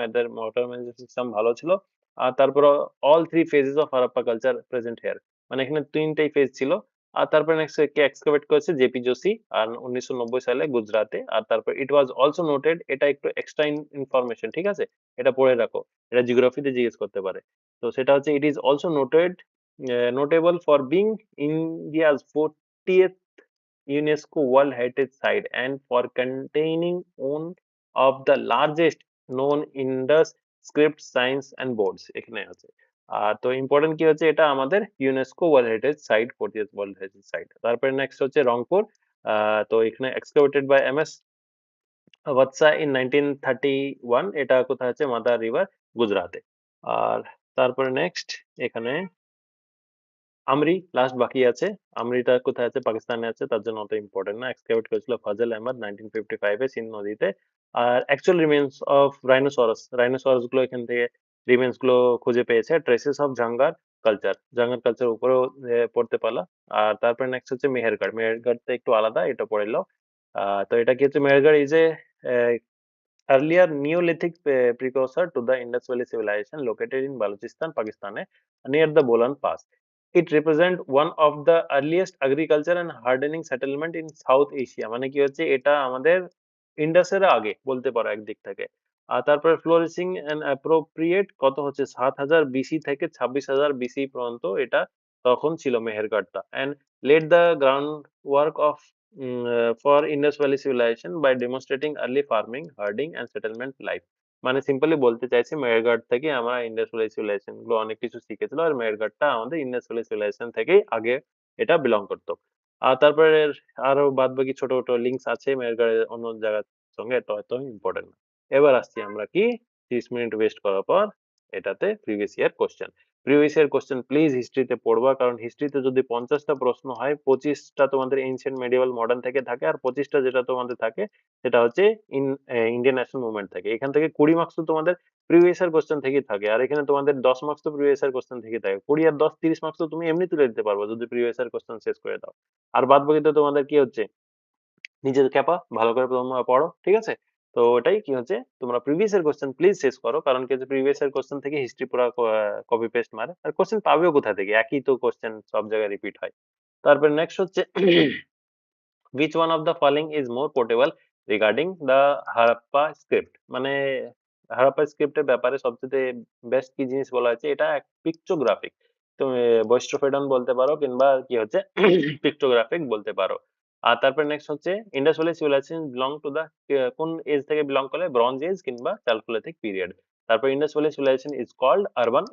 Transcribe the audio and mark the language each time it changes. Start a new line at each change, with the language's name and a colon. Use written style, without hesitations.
Bangla: এদের water management system ভালো ছিল। আর তারপরে
English: all three phases of Harappa culture present here,
Bangla: মানে এখানে তিনটাই ফেজ ছিল। আর তারপরে নেক্সট কে এক্সকাভেট করেছে জেপি জোশি আর 1990 সালে গুজরাটে। আর তারপর
English: it was also noted,
Bangla: এটা একটু এক্সট্রা ইনফরমেশন, ঠিক আছে? এটা পড়ে রাখো, এটা জিওগ্রাফিতে জিজ্ঞেস করতে পারে। তো সেটা হচ্ছে
English: it is also noted notable for being India's 40th UNESCO World Heritage Site and for containing one of the largest known Indus script signs and boards
Bangla: এখানে আছে। তো ইম্পর্টেন্ট কি হচ্ছে, এটা আমাদের UNESCO world heritage site, 40th world heritage site. তারপরে next হচ্ছে রংপুর। তো এখানে
English: Excavated by M S Vats in 1931।
Bangla: এটা কোথায় আছে? মাদার রিভার, গুজরাটে। আর তারপরে নেক্সট এখানে আমরি লাস্ট বাকি আছে। আমরিটা কোথায় আছে? পাকিস্তানে আছে, তার জন্য অত ইম্পর্টেন্ট না। এক্সকাভেট করেছিল ফাজল আহমদ 1955 এ সিন্ধ নদীতে। আর
English: actual remains of rhinoceros
Bangla: গুলো এখান থেকে রিমেন্স গুলো খুঁজে পেয়েছে।
English: traces of Jhangar culture,
Bangla: জাঙ্গার কালচার উপরেও পড়তে পারলা। আর তারপরে নেক্সট হচ্ছে মেহেরগড়। মেহেরগড়টা একটু আলাদা, এটা পড়ে নাও। তো এটা কি হচ্ছে?
English: Mehrgarh is a earlier Neolithic precursor to the Indus Valley civilization located in Balochistan, Pakistan, near the Bolan Pass. It represents one of the earliest agriculture and hardening settlement in South Asia.
Bangla: মানে কি হচ্ছে, এটা আমাদের ইন্ডাসের আগে বলতে পারো একদিক থেকে। আর তারপরে ফ্লোরিশিং এন্ড অ্যাপ্রোপ্রিয়েট কত হচ্ছে 7000 বিসি থেকে 26000 বিসি পর্যন্ত এটা তখন ছিল মেহেরগড়টা।
English: and laid the groundwork of for Indus Valley civilization by demonstrating early farming, herding and settlement life.
Bangla: মানে সিম্পলি বলতে চাইছি মেহেরগড় থেকে আমরা ইন্ডাস ভ্যালি সিভিলাইজেশন গুলো অনেক কিছু শিখেছিল, আর মেহেরগড়টা আমাদের ইন্ডাস ভ্যালি সিভিলাইজেশন থেকেই আগে এটা বিলং করতো। আর তারপরে আরো বাদ বাকি ছোট ছোট লিঙ্কস আছে মেহেরগড়ের অন্য জায়গার সঙ্গে, তো হয়তো ইম্পর্টেন্ট না। এবার আসছি আমরা কি 30 মিনিট ওয়েস্ট করার পর এটাতে previous year question. Previous year question please হিস্ট্রিতে পড়বা, কারণ হিস্ট্রিতে যদি 50টা প্রশ্ন হয় 25টা তোমাদের এনশিয়েন্ট মেডিয়েভাল মডার্ন থেকে থাকে, আর 25টা যেটা তোমাদের থাকে সেটা হচ্ছে ইন্ডিয়ান ন্যাশনাল মুভমেন্ট থেকে। এখান থেকে 20 মার্কস তো তোমাদের প্রিভিয়াস ইয়ার কোশ্চেন থেকেই থাকে, আর এখানে তোমাদের 10 মার্কস তো প্রিভিয়াস ইয়ার কোশ্চেন থেকেই থাকে। 20 আর 10 30 মার্কস তো তুমি এমনি তুলে দিতে পারবে যদি প্রিভিয়াস ইয়ার কোশ্চেন শেষ করে দাও। আর বাদ বাকিতে তোমাদের কি হচ্ছে, নিজের ক্যাপা ভালো করে তোমরা পড়ো, ঠিক আছে? তো ওটাই কি হচ্ছে, তোমরা প্রিভিয়াস এর কোশ্চেন প্লিজ শেষ করো, কারণ কি হচ্ছে প্রিভিয়াস এর কোশ্চেন থেকে হিস্ট্রি পুরো কপি পেস্ট মারে, আর কোশ্চেন পাবেও কোথা থেকে? একই তো কোশ্চেন সব জায়গায় রিপিট হয়। তারপর নেক্সট হচ্ছে
English: which one of the following is more portable regarding the Harappa script?
Bangla: মানে হারাপ্পা স্ক্রিপ্টের ব্যাপারে সবচেয়ে বেস্ট কি জিনিস বলা হয়েছে, এটা এক পিকটোগ্রাফিক। তুমি বৈস্ট্রোফেডন বলতে পারো, কিংবা কি হচ্ছে পিকটোগ্রাফিক বলতে পারো। আর তারপর নেক্সট হচ্ছে
English: Indus valley civilization belong to the
Bangla: কোন এজ থেকে বিলং করে? ব্রঞ্জ এজ কিংবা চালকোলিথিক পিরিয়ড। তারপর
English: Indus valley civilization is called urban.